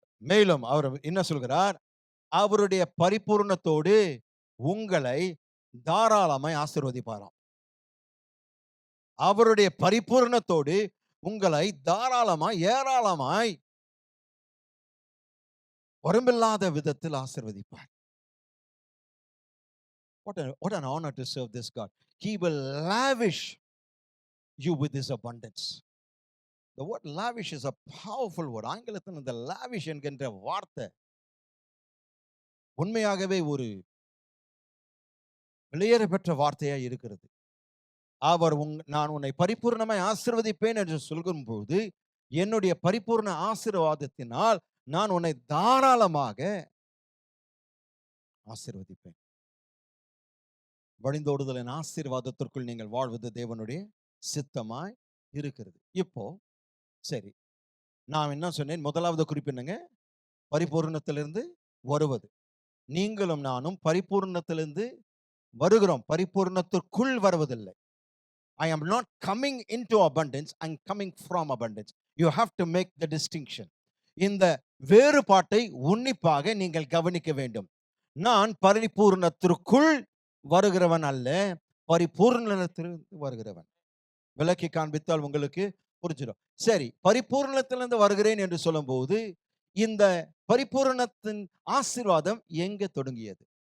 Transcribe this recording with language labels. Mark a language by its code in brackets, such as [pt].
[ta] மேலும் அவர் என்ன சொல்கிறார்? அவருடைய பரிபூரணத்தோடு உங்களை தாராளமாய் ஆசீர்வதிப்பாராம். அவருடைய பரிபூரணத்தோடு உங்களை தாராளமாய், ஏராளமாய், வரம்பில்லாத விதத்தில் ஆசீர்வதிப்பார். [en] What an honor to serve this God. He will lavish you with his abundance. The word lavish is a powerful word. [ta] ஆங்கிலத்தில் இந்த lavish என்கின்ற வார்த்தை உண்மையாகவே ஒரு வெளியேற பெற்ற வார்த்தையா இருக்கிறது. அவர் நான் உன்னை பரிபூர்ணமாய் ஆசீர்வதிப்பேன் என்று சொல்லும்போது, என்னுடைய பரிபூர்ண ஆசீர்வாதத்தினால் நான் உன்னை தாராளமாக ஆசீர்வதிப்பேன். வழிந்தோடுதலின் ஆசீர்வாதத்திற்குள் நீங்கள் வாழ்வது தேவனுடைய சித்தமாய் இருக்கிறது. இப்போ சரி, நான் என்ன சொன்னேன்? முதலாவது குறிப்பு என்னங்க? பரிபூர்ணத்திலிருந்து வருவது. நீங்களும் நானும் பரிபூர்ணத்திலிருந்து வருகிறோம், பரிபூர்ணத்திற்குள் வருவதில்லை. [en] I am not coming into abundance, I'm coming from abundance. You have to make the distinction. [ta] இந்த வேறுபாட்டை உன்னிப்பாக நீங்கள் கவனிக்க வேண்டும். நான் பரிபூர்ணத்திற்குள் வருகிறவன் அல்ல, பரிபூர்ணத்திலிருந்து வருகிறவன். விளக்கி காண்பித்தால் உங்களுக்கு புரிஞ்சிடும். சரி, பரிபூர்ணத்திலிருந்து வருகிறேன் என்று சொல்லும்போது, இந்த பரிபூர்ணத்தின் ஆசீர்வாதம் எங்கே தொடங்கியது?